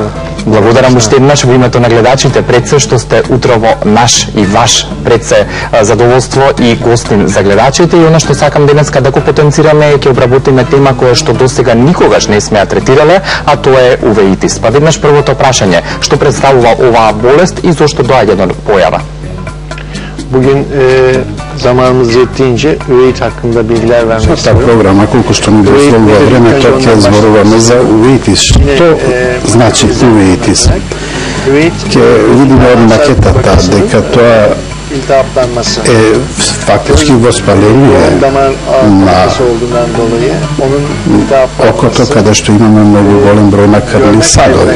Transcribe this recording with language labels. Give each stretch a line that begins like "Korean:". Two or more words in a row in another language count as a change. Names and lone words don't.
Macedonian: Благодарам уште еднаш во името на гледачите пред се што сте утрово наш и ваш пред се задоволство и гостин за гледачите, и она што сакам денеска да го потенцираме е ќе обработиме тема која што досега никогаш не сме ја третирале, а тоа е УВИТИС. Па веднаш првото прашање, што представува оваа болест и зошто доаѓа до појава?
Turkish: Bugün zamanımız yettiğince ÜVIT hakkında bilgiler vermek istiyorum.
Macedonian: Програма, колку што ни дозволува времето, ќе зборуваме за УВИТИС. Што значи УВИТИС? Ќе видиме од макетата дека тоа е фактички воспаление на окото, каде што имаме многу голем број на крвни садови.